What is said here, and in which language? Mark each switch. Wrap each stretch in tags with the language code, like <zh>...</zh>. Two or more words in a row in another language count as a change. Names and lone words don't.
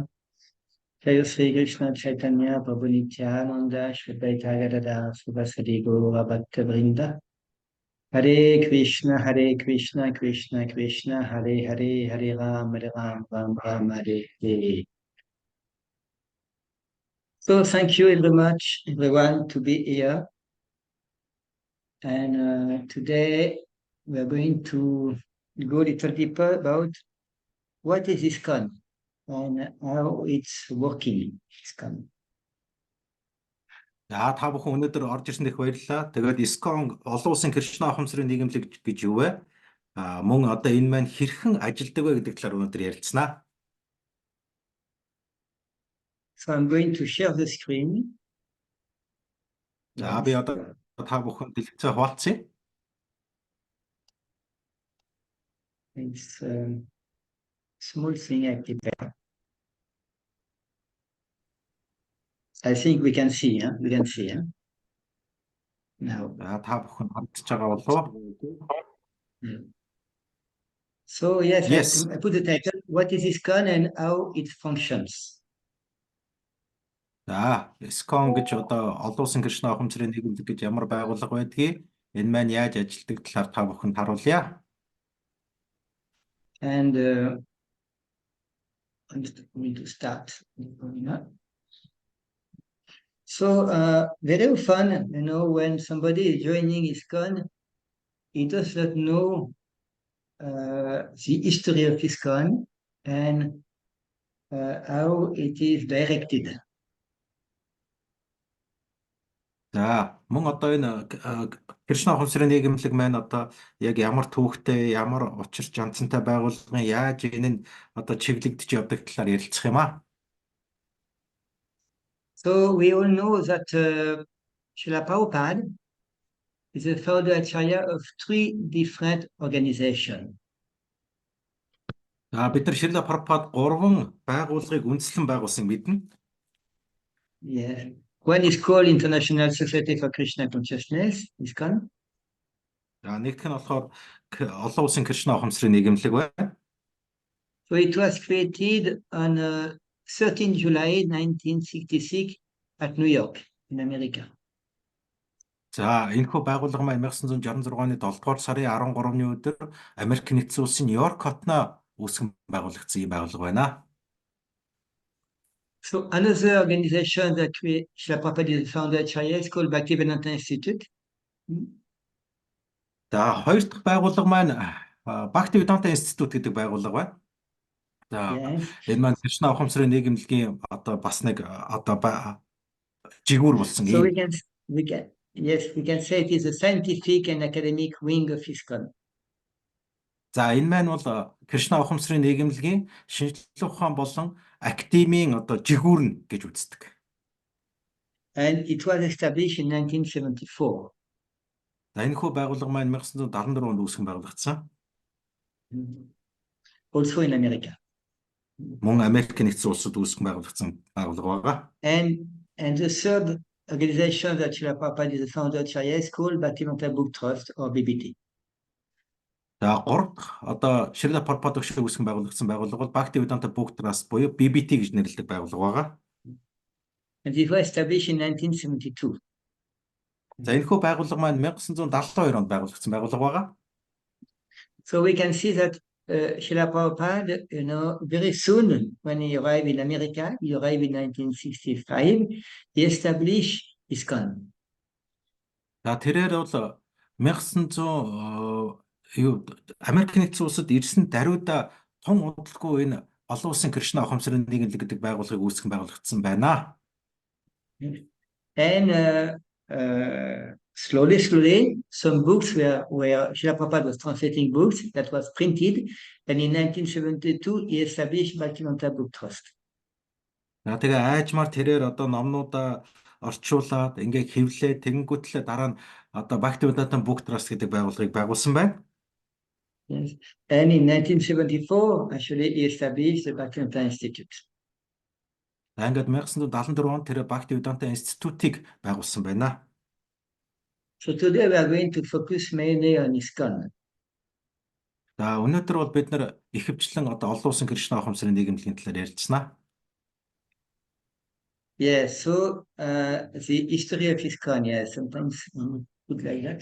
<sa>Jaya Sri Krishna Chaitanya Prabhu Nityananda Shri Advaita Gadadhar Srivasadi Gaura Bhakta Vrinda. Hare Krishna Krishna Krishna Hare Hare Hare Ram Ram Hare Hare.</sa> <en>So thank you very much, everyone, to be here. And today we are going to go a little deeper about what is ISKCON and how it's working. ISKCON.</en> <mn>За та бүхэн өнөөдөр орж ирсэнд их баярлалаа. Тэгээд ISKCON олон улсын Кришна ухамсарын нийгэмлэг гэж юу вэ? Мөн одоо энэ маань хэрхэн ажилладаг вэ гэдэг талаар өнөөдөр ярилцсанаа.</mn> <en>So I'm going to share the screen.</en> <mn>За би одоо та бүхэн дэлгэцээ хуваалцъя.</mn> <en>It's a small thing I prepare. I think we can see, huh? We can see, huh? Now.</en> <mn>Та бүхэн хандж байгаа болов уу?</mn> <en>So yes. I put the title, what is ISKCON and how it functions.</en> <mn>За, ISKCON гэж одоо олон улсын Кришна ухамсарын нийгэмлэг гэж ямар байгууллага байдгийг, энэ маань яаж ажилладаг талаар та бүхэнд харуулъя.</mn> <en>And I'm going to start. So very often, when somebody is joining ISKCON, he does not know the history of ISKCON and how it is directed.</en> <mn>За, мөн одоо энэ Кришна ухамсарын нийгэмлэг маань одоо яг ямар түүхтэй, ямар учир жанцантай байгууллагын яаж энэ нь одоо чиглэгдэж явдаг талаар ярилцах юм аа.</mn> <en>So we all know that Srila Prabhupada is the founder acharya of 3 different organizations.</en> <mn>Бид нар Srila Prabhupada 3 байгууллагыг үндэслэн байгуулсан мэднэ.</mn> <en>Yeah. One is called International Society for Krishna Consciousness, ISKCON.</en> <mn>Нэгдүгээр нь болохоор олон улсын Кришна ухамсарын нийгэмлэг байна.</mn> <en>So it was created on 13 July 1966 at New York in America.</en> <mn>За, энэхүү байгууллага маань 1966 оны 7 дугаар сарын 13-ны өдөр Америк нэгдсэн улсын Нью-Йорк хотно үүсгэн байгуулагдсан ийм байгууллага байна.</mn> <en>So another organization that Srila Prabhupada is the founder acharya is called Bhaktivedanta Institute.</en> <mn>За, хоёр дахь байгууллага маань Bhaktivedanta Institute гэдэг байгууллага байна. За, энэ маань Кришна ухамсарын нийгэмлэгийн одоо бас нэг одоо жигүүр болсон.</mn> <en>So we can say it is a scientific and academic wing of ISKCON.</en> <mn>За, энэ маань бол Кришна ухамсарын нийгэмлэгийн шинжлэх ухаан болон академийн одоо жигүүр нь гэж үздэг.</mn> <en>And it was established in 1974.</en> <mn>За, энэхүү байгууллага маань 1974 онд үүсгэн байгуулагдсан.</mn> <en>Also in America.</en> <mn>Мөн Америк нэгдсэн улсад үүсгэн байгуулагдсан байгууллага байна.</mn> <en>And the third organization that Srila Prabhupada is the founder acharya is called Bhaktivedanta Book Trust or BBT.</en> <mn>За, 3 дахь одоо Srila Prabhupada шиг үүсгэн байгуулагдсан байгууллага бол Bhaktivedanta Book Trust буюу BBT гэж нэрлэдэг байгууллага байна.</mn> <en>And it was established in 1972.</en> <mn>За, энэхүү байгууллага маань 1972 онд байгуулагдсан байгууллага байна.</mn> <en>So we can see that Srila Prabhupada, very soon when he arrived in America, he arrived in 1965, he established ISKCON.</en> <mn>За, тэрээр бол 1900 Америк нэгдсэн улсад ирсэн даруйда тун удалгүй энэ олон улсын Кришна ухамсарын нийгэмлэг гэдэг байгууллагыг үүсгэн байгуулагдсан байна.</mn> <en>And slowly, some books where Srila Prabhupada was translating books that was printed, and in 1972 he established Bhaktivedanta Book Trust.</en> <mn>Тэгээ айжмаар тэрээр одоо номнуудаа орчуулад ингээ хэвлээ тэгэнгүүтлээ дараа нь одоо Bhaktivedanta Book Trust гэдэг байгууллагыг байгуулсан байна.</mn> <en>Yes. And in 1974 actually he established the Bhaktivedanta Institute.</en> <mn>Ингээд 1974 онд тэр Bhaktivedanta Institute-ийг байгуулсан байна.</mn> <en>So today we are going to focus mainly on ISKCON.</en> <mn>За өнөөдөр бол бид нэр ихэвчлэн одоо олон улсын Кришна ухамсарын нийгэмлэгийн талаар ярилцсанаа.</mn> <en>Yes, so the history of ISKCON, yes, sometimes put like that.</en>